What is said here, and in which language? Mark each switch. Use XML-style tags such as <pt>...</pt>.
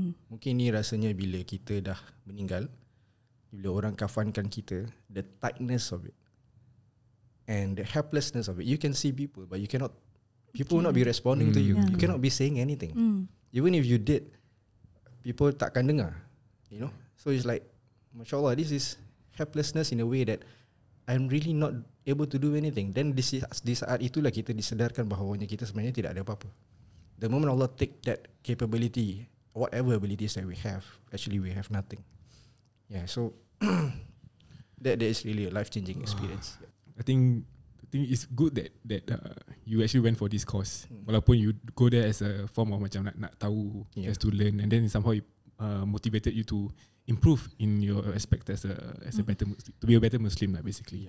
<ms>Mungkin ini rasanya bila kita dah meninggal, bila orang kafankan kita,</ms> <en>the tightness of it</en> <ms>and the helplessness of it.</ms> <en>You can see people, but you cannot. People will not be responding to you. You cannot be saying anything. Even if you did, people</en> <ms>takkan dengar.</ms> <en>You know. So it's like, mashallah, this is helplessness in a way that I'm really not able to do anything.</en> <ms>Then di saat itulah kita disedarkan bahawanya kita sebenarnya tidak ada apa-apa.</ms> <en>The moment Allah take that capability, whatever abilities that we have, actually we have nothing. Yeah, so that is really a life-changing experience. I think it's good that you actually went for this course. Walaupun you go there as a form of</en> <ms>macam nak tahu,</ms> <en>just to learn, and then somehow it motivated you to improve in your aspect as a better, to be a better Muslim lah basically.</en>